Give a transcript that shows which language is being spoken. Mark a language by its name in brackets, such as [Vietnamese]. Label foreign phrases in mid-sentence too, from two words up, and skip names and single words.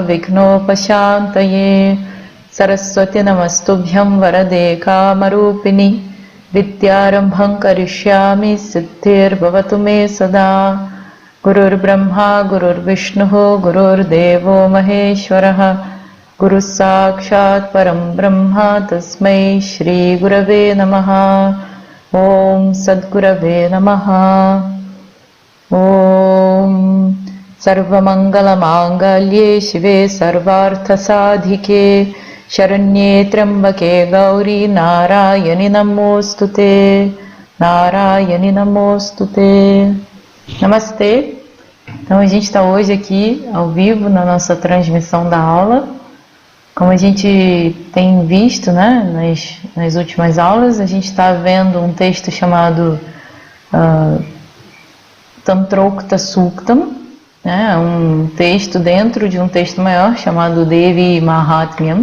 [Sanskrit] विघ्नोपशान्तये सरस्वति नमस्तुभ्यं वरदे कामरूपिणि विद्यारम्भं करिष्यामि सिद्धिर् भवतु मे सदा गुरुर् ब्रह्मा गुरुर् विष्णु गुरुर् देवो महेश्वरः गुरु साक्षात् परं ब्रह्म तस्मै श्री गुरवे नमः ॐ सद्गुरवे नमः ॐ सर्वमङ्गल माङ्गल्ये शिवे सर्वार्थ साधिके शरण्ये त्र्यम्बके गौरि नारायणि नमोस्तुते नारायणि नमोस्तुते. [Portuguese] Namastê. Então a gente está hoje aqui ao vivo na nossa transmissão da aula. Como a gente tem visto, né, nas últimas aulas, a gente está vendo um texto chamado Tantrokta Suktam, né, um texto dentro de um texto maior chamado Devi Mahatmyam.